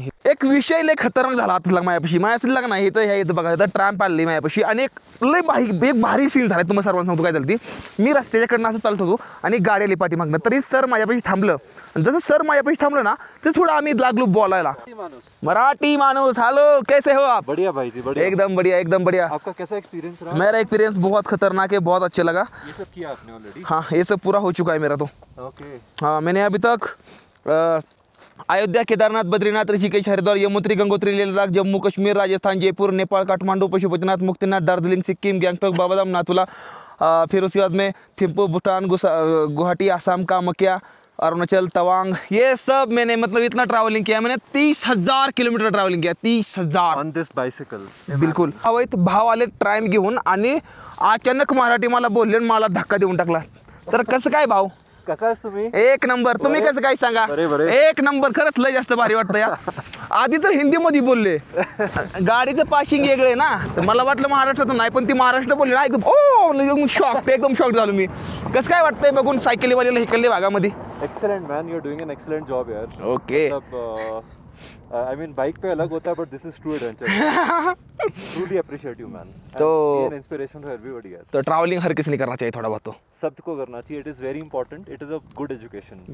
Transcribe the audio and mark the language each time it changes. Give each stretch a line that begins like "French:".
Marathi: एक विषय लय खतरनाक झाला आता मायापाशी लागा नाही, इथं ह्या इथं बघा इथं ट्रॅम्प आली मायापाशी, आणि एक भारी सीन झाला। तुम्हाला सर्वांना सांगतो काय झालं ती, मी रस्त्याच्याकडनं असं चालत होतो आणि गाडी आली पाठीमागनं, तरी सर माझ्यापाशी थांबलं, जसं सर माझ्यापाशी थांबलं ना, तर थोडं आम्ही लागलो बोलायला। मराठी माणूस,
Hindi: हेलो कैसे हो आप? बढ़िया भाई जी, बढ़िया, एकदम बढ़िया एकदम बढ़िया। आपका कैसा एक्सपीरियंस रहा? मेरा एक्सपीरियंस बहुत खतरनाक है, बहुत अच्छा लगा। ये सब किया आपने ऑलरेडी? हाँ ये सब पूरा हो चुका है मेरा तो। ओके। हाँ मैंने अभी तक अयोध्या, केदारनाथ, बद्रीनाथ, ऋषिकेश, हरिद्वार, यमुनोत्री, गंगोत्री, लेह लद्दाख, जम्मू कश्मीर, राजस्थान, जयपुर, नेपाल, काठमांडू, पशुपतिनाथ, मुक्तिनाथ, दार्जिलिंग, सिक्किम, गैंगटॉक, बाबाधाम, नाथुला, फिर उसके बाद में थिम्पू, भूटान, गुवाहाटी, आसाम, कामाख्या, अरुणाचल, तवांग, ये सब मैंने मतलब इतना ट्रैवलिंग किया मैंने। 30,000 किलोमीटर ट्रॅव्हलिंग किया, 30,000
English: On this bicycle.
Hindi: बिलकुल।
Marathi: अवैत भाव आले ट्राइम घेऊन आणि अचानक मराठी मला बोलले आणि मला धक्का देऊन टाकला। तर कसं काय भाऊ, कसा आहेस तुम्ही? एक नंबर। तुम्ही कसं काय सांगा? एक नंबर, खरंच लय जास्त भारी वाटतं या। आधी तर हिंदीमध्ये बोलले, गाडीचं पाशिंग वेगळे ना, तर मला वाटलं महाराष्ट्रातून नाही, पण ती महाराष्ट्र बोलली ना, एकदम शॉक झालो मी। कसं काय वाटतंय बघून सायकलीवाल्याला हिकलले भागामध्ये?
English: Excellent man, you are doing an excellent job यार। Okay. I mean
Hindi: बाइक पे अलग होता है,
English: But this is true adventure. Truly appreciate you man.
Hindi: तो
English: An inspiration for everybody यार।
Hindi: तो ट्रैवलिंग हर किसी ने करना चाहिए थोड़ा बहुत, तो सबको करना चाहिए।
English: It is very important, it is a good education.